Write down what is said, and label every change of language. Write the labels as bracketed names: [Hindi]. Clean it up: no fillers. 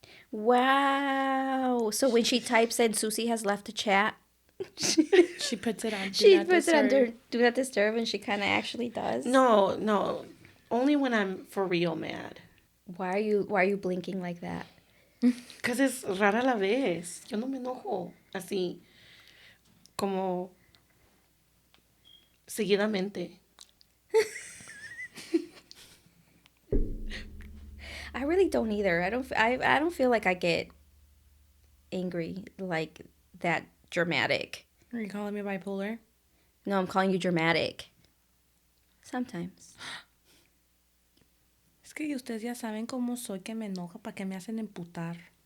[English] Wow. So when she types in Susie has left a chat, she puts it on Do Not Disturb, and she kind of actually does. No. Only when I'm for real mad. Why are you blinking like that? [Spanish] Because es rara la vez. Yo no me enojo así como seguidamente. [English] I really don't either. I don't feel like I get angry like that dramatic. Are you calling me bipolar? No, I'm calling you dramatic. Sometimes. [Spanish] Es que ustedes ya saben cómo soy, que me enoja, para que me hacen emputar.